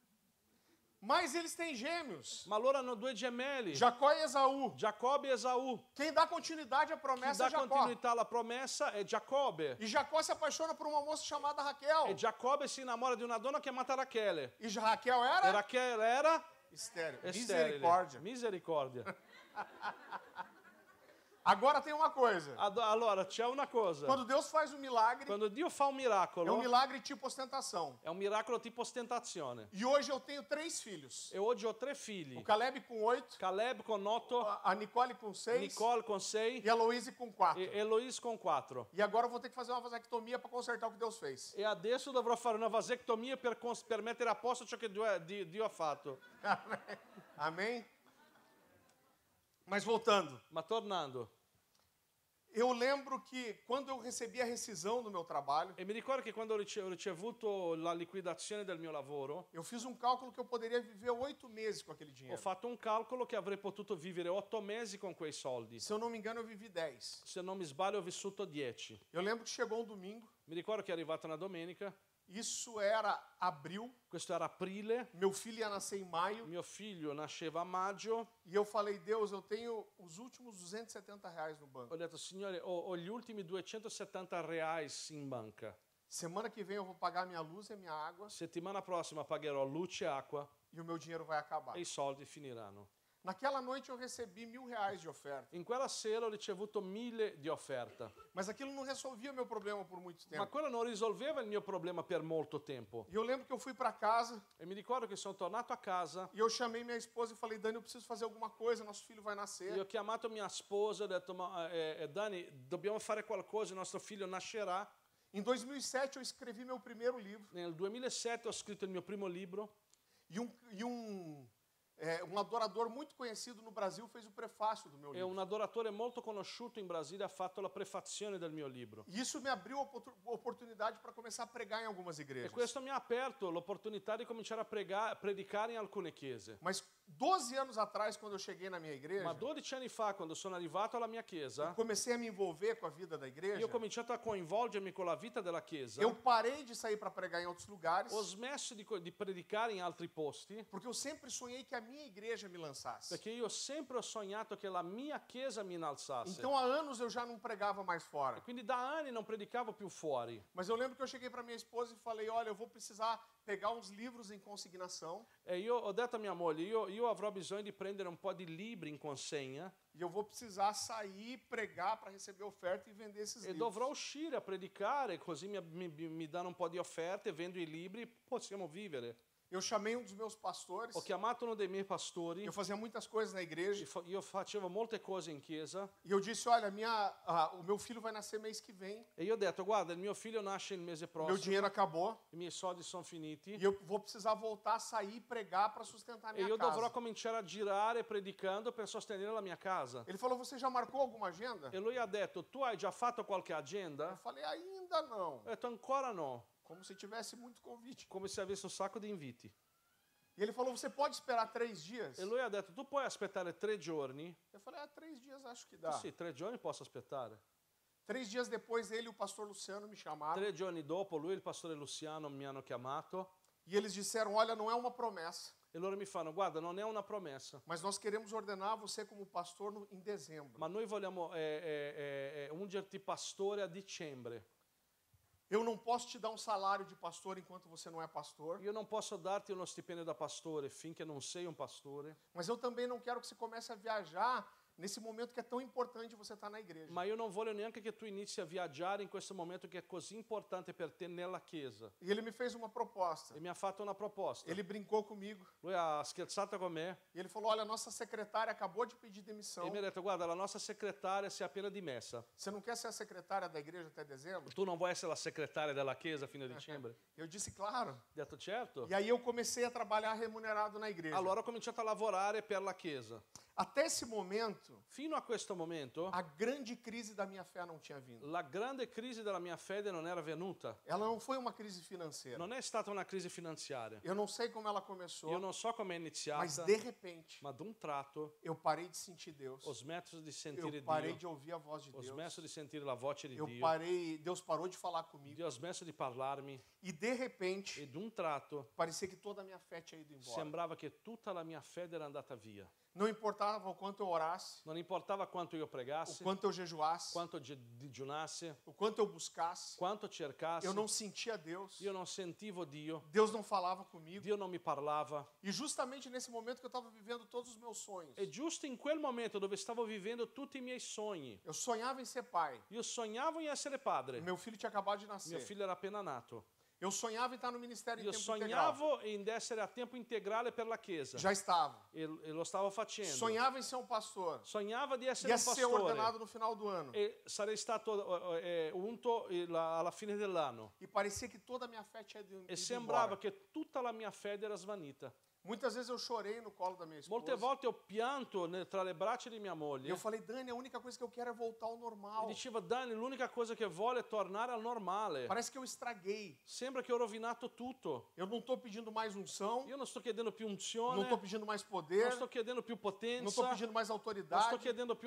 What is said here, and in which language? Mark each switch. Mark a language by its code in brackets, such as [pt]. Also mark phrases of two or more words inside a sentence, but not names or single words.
[it] sterile. [pt] Mas eles têm gêmeos, [it] Ma loro hanno due gemelli, [pt] Jacó e Esaú. [it] Giacobbe e Esaù. [pt] Quem dá continuidade à [it] Chi [pt] promessa é [it] dà [pt] Jacó. [it] continuità alla promessa è Giacobbe. [pt] E Jacó se apaixona por uma moça chamada [it] E [pt] Raquel. [it] Giacobbe si innamora di una donna chiamata Rachele. [pt] E Raquel [it] E [pt] era [it] Rachele era [pt] estéril. [it] sterile. [pt] Misericórdia. [it] Misericordia. [pt] Agora tem uma coisa. [it] Allora, c'è una cosa. [pt] Quando Deus faz um milagre, [it] Quando Dio fa un [pt] é um [it] miracolo, [pt] milagre tipo ostentação. [it] è un miracolo tipo ostentazione. [pt] E hoje eu tenho 3 filhos. [it] E oggi ho 3 figli. [pt] O Caleb com 8, [it] Caleb con 8, [pt] a Nicole com 6 [it] Nicole con 6 [pt] e a Louise com 4. [it] e Eloise con 4. [pt] E agora eu vou ter que fazer uma vasectomia para consertar o que Deus fez. [it] E adesso dovrò fare una vasectomia per mettere a posto ciò che Dio ha fatto. [pt] Amém? Mas voltando, [it] Ma tornando, [pt] eu lembro que quando eu recebi a rescisão do meu trabalho, [it] e mi ricordo che quando ho ricevuto la liquidazione del mio lavoro, [pt] eu fiz um cálculo que eu poderia viver 8 meses com aquele [it] ho [pt] dinheiro. [it] fatto un calcolo che avrei potuto vivere 8 mesi con quei soldi. [pt] Se eu não me engano, eu vivi 10. [it] Se non mi sbaglio ho vissuto 10. [pt] Eu lembro que chegou um domingo, [it] Mi ricordo che è arrivata una domenica, [pt] isso era abril, [it] questo era aprile, [pt] meu filho ia nascer em maio, [it] mio figlio nasceva a maggio, [pt] e eu falei, Deus, eu tenho os últimos R$ 270 no banco. [it] ho detto, Signore, ho gli ultimi 270 reais in banca. [pt] Semana que vem eu vou pagar minha luz e minha água, [it] Settimana prossima pagherò luce e acqua [pt] e o meu dinheiro vai acabar. [it] e i soldi finiranno. [pt] Naquela noite eu recebi R$ 1.000 de oferta, [it] In quella sera ho ricevuto 1000 di offerta, [pt] mas aquilo não resolvia meu problema por muito [it] ma [pt] tempo. [it] quello non risolveva il mio problema per molto tempo. [pt] E eu lembro que eu fui para casa [it] E mi ricordo che sono tornato a casa [pt] e eu chamei minha esposa e falei, Dani, eu preciso fazer alguma coisa, nosso filho vai [it] e ho [pt] nascer. [it] chiamato mia sposa e ho detto, Dani, dobbiamo fare qualcosa, il nostro figlio nascerà. [pt] Em 2007 eu escrevi meu primeiro livro [it] Nel 2007 ho scritto il mio primo libro [pt] e um adorador muito conhecido no Brasil fez o prefácio do meu [it] e [pt] livro. [it] un adoratore molto conosciuto in Brasile ha fatto la prefazione del mio libro. [pt] E isso me abriu a oportunidade para começar a pregar em algumas [it] E [pt] igrejas. [it] questo mi ha aperto l'opportunità di cominciare a predicare in alcune chiese. [pt] Mas 12 anos atrás, quando eu cheguei na minha igreja, [it] Ma 12 anni fa, quando sono arrivato alla mia chiesa, [pt] comecei a me envolver com a vida da igreja, [it] io ho cominciato a coinvolgermi con la vita della chiesa. [pt] eu parei de sair para pregar em outros lugares, [it] Ho smesso di predicare in altri posti [pt] porque eu sempre sonhei que a minha igreja me lançasse. [it] perché io sempre ho sognato che la mia chiesa mi innalzasse. [pt] Então há anos eu já não pregava mais fora. [it] Quindi da anni non predicavo più fuori. [pt] Mas eu lembro que eu cheguei para minha esposa e falei, olha, eu vou precisar pegar uns livros em consignação [it] E io ho detto a mia moglie, io avrò bisogno di prendere un po' di libri in consegna [pt] e eu vou precisar sair, pregar para receber oferta e vender esses [it] e [pt] livros. [it] dovrò uscire a predicare, così mi danno un po' di offerte, vendo i libri, possiamo vivere. [pt] Eu chamei um dos meus pastores, [it] Ho chiamato uno dei miei pastori, [pt] eu fazia muitas coisas na igreja, [it] io facevo molte cose in chiesa [pt] e eu disse, olha, o meu filho vai nascer mês que vem, [it] e io ho detto, guarda, il mio figlio nasce il mese [pt] meu [it] prossimo, [pt] dinheiro acabou, [it] i miei soldi sono finiti [pt] e eu vou precisar voltar a sair e pregar para sustentar a [it] e [pt] minha [it] io dovrò [pt] casa. [it] cominciare a girare predicando per sostenere la mia casa. [pt] Ele falou, você já marcou alguma agenda? [it] E lui ha detto, tu hai già fatto qualche [pt] Eu [it] agenda? [pt] falei, ainda não. [it] Ho detto, ancora no, [pt] Como se tivesse muito convite. [it] come se avesse un sacco di inviti. [pt] E ele falou, você pode esperar 3 dias? [it] E lui ha detto, tu puoi aspettare 3 giorni? [pt] Eu falei, 3 dias acho que dá. [it] Sì, 3 giorni posso aspettare. [pt] 3 dias depois, ele e o pastor Luciano me chamaram [it] 3 giorni dopo lui e il pastore Luciano mi hanno chiamato [pt] e eles disseram, olha, não é uma promessa, [it] e loro mi fanno, guarda, non è una promessa, [pt] mas nós queremos ordenar você como pastor em dezembro. [it] ma noi vogliamo ungerti pastore a dicembre. [pt] Eu não posso te dar um salário de pastor enquanto você não é pastor, [it] Io non posso darti uno stipendio da pastore finché non sei un pastore, [pt] mas eu também não quero que você comece a viajar nesse momento que é tão importante você estar na igreja. [it] ma io non voglio neanche che tu inizi a viaggiare in questo momento che è così importante per te nella chiesa. [pt] E ele me fez uma proposta. [it] E mi ha fatto una proposta. [pt] Ele brincou comigo [it] Lui ha scherzato con me [pt] e ele falou, olha, nossa secretária acabou de pedir demissão. [it] e mi ha detto, guarda, la nostra segretaria si è appena dimessa. [pt] Você não quer ser a secretária da igreja até dezembro? [it] Tu non vuoi essere la segretaria della chiesa fino a dicembre? [pt] Eu disse, claro. [it] Ho detto, certo. [pt] E aí eu comecei a trabalhar remunerado na igreja. [it] Allora ho cominciato a lavorare per la chiesa. [pt] Até esse momento, [it] Fino a questo momento, [pt] a grande crise da minha fé não tinha vindo. [it] la grande crisi della mia fede non era venuta. [pt] Ela não foi uma crise financeira. [it] Non è stata una crisi finanziaria. [pt] Eu não sei como ela começou, [it] Io non so come è [pt] mas [it] iniziata, [pt] de repente [it] ma d'un tratto [pt] eu parei de sentir Deus. [it] ho smesso di sentire [pt] Eu parei [it] Dio. [pt] de ouvir a voz de [it] Ho [pt] Deus. [it] smesso di sentire la voce di [pt] Eu [it] Dio. [pt] parei, Deus parou de falar comigo. [it] Dio ha smesso di parlarmi [pt] E de repente, [it] e d'un tratto [pt] parecia que toda a minha fé tinha ido embora. [it] sembrava che tutta la mia fede era andata via. [pt] Não importava o quanto eu orasse, [it] Non importava quanto io [pt] o [it] pregassi, [pt] quanto eu jejuasse, [it] quanto digiunassi, [pt] o quanto eu buscasse, [it] quanto cercassi, [pt] eu não sentia Deus. [it] io non sentivo Dio, [pt] Deus não falava comigo. [it] Dio non mi parlava. [pt] E justamente nesse momento que eu estava vivendo todos os meus sonhos, [it] E giusto in quel momento dove stavo vivendo tutti i miei sogni, [pt] eu sonhava em ser pai. [it] io sognavo in essere padre. [pt] Meu filho tinha acabado de [it] Mio [pt] nascer. [it] figlio era appena nato. [pt] Eu sonhava em estar no ministério em [it] Io [pt] tempo integral. [it] sognavo in essere a tempo integrale per la Chiesa. [pt] Já estava. [it] E lo stavo facendo. [pt] Sonhava em ser um pastor. [it] Sognava di essere [pt] Ia [it] un [pt] ser [it] pastore. [pt] ordenado no final do ano. [it] E sarei stato unto alla fine dell'anno. [pt] E parecia que toda a minha fé tinha ido [it] E sembrava [pt] embora. [it] che tutta la mia fede era svanita. [pt] Muitas vezes eu chorei no colo da minha [it] Molte [pt] esposa. [it] volte ho pianto tra le braccia di mia [pt] E [it] moglie. [pt] eu falei, Dani, a única coisa que eu quero é voltar ao [it] E [pt] normal. [it] diceva, Dani, l'unica cosa che vuole è tornare al normale. [pt] Parece que eu estraguei. [it] Sembra che ho rovinato tutto. [pt] Eu não estou pedindo mais unção, [it] Io non sto chiedendo più [pt] não [it] unzione, [pt] estou pedindo mais [it] non [pt] poder, [it] sto chiedendo più [pt] não estou [it] potenza, [pt] pedindo mais [it] non sto [pt] autoridade. [it] chiedendo più